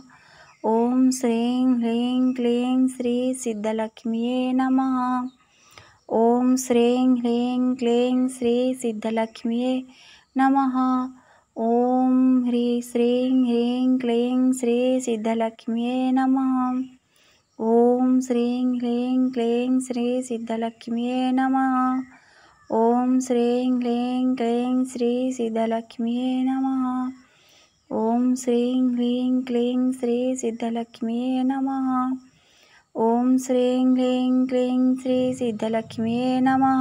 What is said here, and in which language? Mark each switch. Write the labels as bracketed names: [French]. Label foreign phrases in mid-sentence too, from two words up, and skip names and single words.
[Sanskrit] ओम श्रीं ह्रीं क्लीं श्री सिद्धलक्ष्मी नमः। ओम श्रीं ह्रीं क्लीं श्री सिद्धलक्ष्मी नमः। ओम श्रीं ह्रीं क्लीं श्री सिद्धलक्ष्मी नमः। ఓం శ్రీం హ్రీం క్లీం శ్రీ సిద్ధలక్ష్మ్యే నమః. ఓం శ్రీం హ్రీం క్లీం శ్రీ సిద్ధలక్ష్మ్యే నమః. ఓం శ్రీం హ్రీం క్లీం శ్రీ సిద్ధలక్ష్మ్యే నమః. ఓం శ్రీం హ్రీం క్లీం శ్రీ సిద్ధలక్ష్మ్యే నమః.